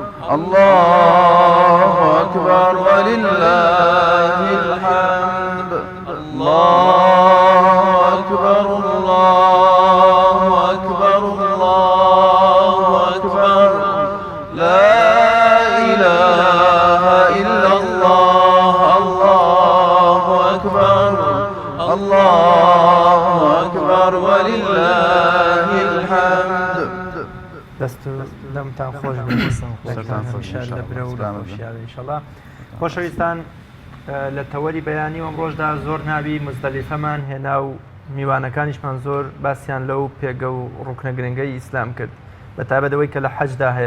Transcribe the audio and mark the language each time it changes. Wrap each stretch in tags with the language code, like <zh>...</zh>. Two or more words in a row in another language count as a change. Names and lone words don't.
<ar>الله أكبر ولله الحمد الله أكبر الله أكبر الله أكبر لا إله إلا الله الله أكبر الله أكبر ولله الحمد</ar> <ckb>دەست دەمتان خۆش لەبرە و ئینشەڵا. خۆشەویستان، لە تەوەری بەیانی ئەم ڕۆژدا زۆر ناوی مزدەلیفەمان هێنا و میوانەکانیشمان زۆر باسییان لەو پێگە و ڕوکنە گرنگەی ئیسلام کرد، بە تایبەتەوەی کە لە حەجدا هەیە.</ckb>